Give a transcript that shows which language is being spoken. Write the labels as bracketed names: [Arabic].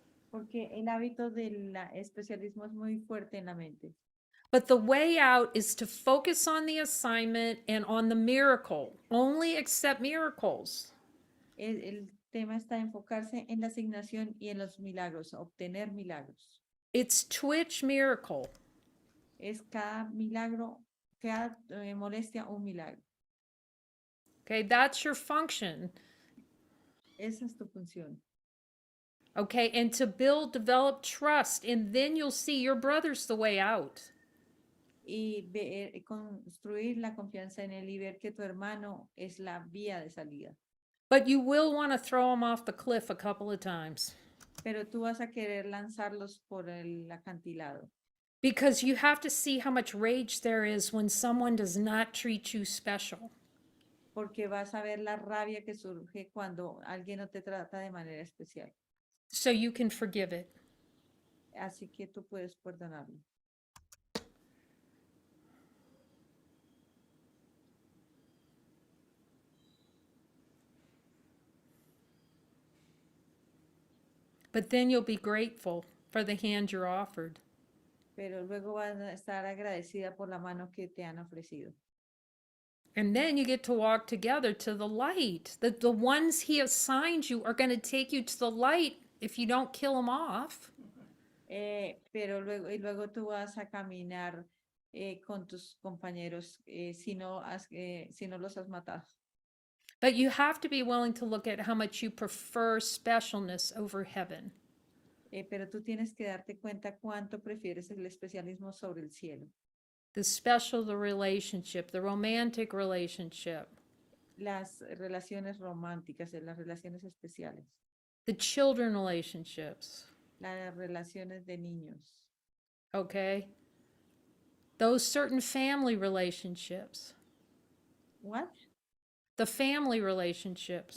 [Spanish] Porque el hábito del especialismo es muy fuerte en la mente. [English] But the way out is to focus on the assignment and on the miracle. Only accept miracles. [Spanish] El tema está enfocarse en la asignación y en los milagros, obtener milagros. [English] It's Twitch miracle. [Spanish] Es cada milagro, cada molestia un milagro. [English] Okay, that's your function. [Spanish] Esa es tu función. [English] Okay, and to develop trust, and then you'll see your brother's the way out. [Spanish] Y construir la confianza en él y ver que tu hermano es la vía de salida. [English] But you will want to throw him off the cliff a couple of times. [Spanish] Pero tú vas a querer lanzarlos por el acantilado. [English] Because you have to see how much rage there is when someone does not treat you special. [Spanish] porque vas a ver la rabia que surge cuando alguien no te trata de manera especial. [English] So you can forgive it. [Spanish] Así que tú puedes perdonarlo. [English] But then you'll be grateful for the hand you're offered. [Spanish] Pero luego vas a estar agradecida por la mano que te han ofrecido. [English] And then you get to walk together to the light. The ones he assigned you are going to take you to the light if you don't kill them off. [Spanish] Pero luego tú vas a caminar con tus compañeros si no los has matado. [English] But you have to be willing to look at how much you prefer specialness over heaven. [Spanish] Pero tú tienes que darte cuenta cuánto prefieres el especialismo sobre el cielo. [English] The special, the relationship, the romantic relationship, [Spanish] Las relaciones románticas, las relaciones especiales, [English] the children relationships, [Spanish] las relaciones de niños, [English] okay? Those certain family relationships, ¿what? the family relationships.